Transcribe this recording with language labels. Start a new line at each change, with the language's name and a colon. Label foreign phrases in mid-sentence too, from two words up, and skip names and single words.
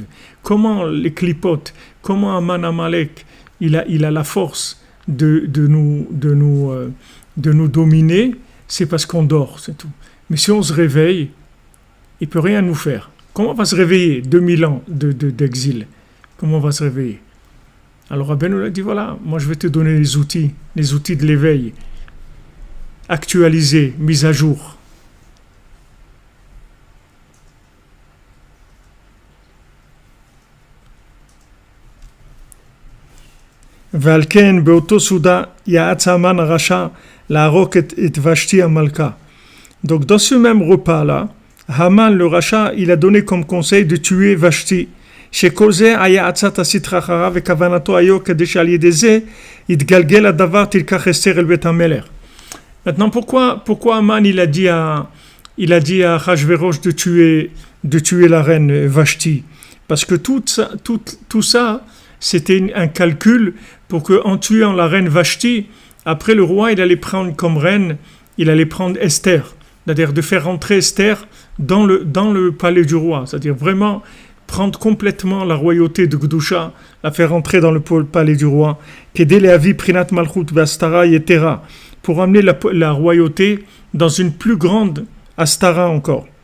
French: Comment les clipotes, comment Aman Amalek, il a la force de nous dominer, c'est parce qu'on dort, c'est tout. Mais si on se réveille, il ne peut rien nous faire. Comment on va se réveiller 2000 ans d'exil? Comment on va se réveiller? Alors Rabbeinu a dit, voilà, moi je vais te donner les outils de l'éveil, actualisés, mis à jour.
Hebrew: ועל כן באותו סעודה יעץ המן הרשע להרוג את ושתי המלכה.
French: Donc dans ce même repas-là, Haman le rachat, il a donné comme conseil de tuer Vashti.
Hebrew: שכל זה היה עצת הסטרא אחריו וכוונתו היו כדי שעל ידי זה יתגלגל הדבר תלקח אסתר אל בית המלך.
French: Maintenant pourquoi Haman il a dit à Achashverosh de tuer la reine Vashti? Parce que tout ça c'était un calcul pour que en tuant la reine Vashti, après le roi il allait prendre comme reine, il allait prendre Esther, c'est-à-dire de faire rentrer Esther dans le palais du roi, c'est-à-dire vraiment prendre complètement la royauté de Gdusha, la faire entrer dans le palais du roi, pour amener la royauté dans une plus grande Astara encore.